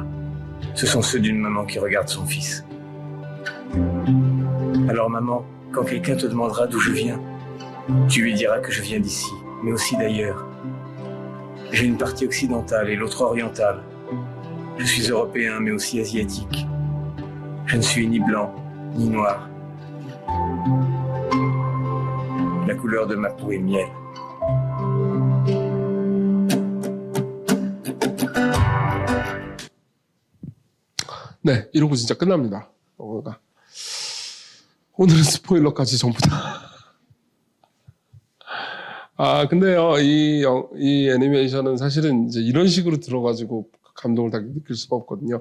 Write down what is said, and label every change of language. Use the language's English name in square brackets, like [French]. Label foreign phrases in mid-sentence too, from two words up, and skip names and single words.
[French] Ce sont ceux d'une maman qui regarde son fils. Alors maman, quand quelqu'un te demandera d'où je viens, tu lui diras que je viens d'ici, mais aussi d'ailleurs. J'ai une partie occidentale et l'autre orientale. Je suis européen, mais aussi asiatique. Je ne suis ni blanc, ni noir. La couleur de ma peau est miel. [Korean] 네, 이러고 진짜 끝납니다. 영화가. 오늘은 스포일러까지 전부 다. 근데요, 이 애니메이션은 사실은 이제 이런 식으로 들어가지고 감동을 다 느낄 수가 없거든요.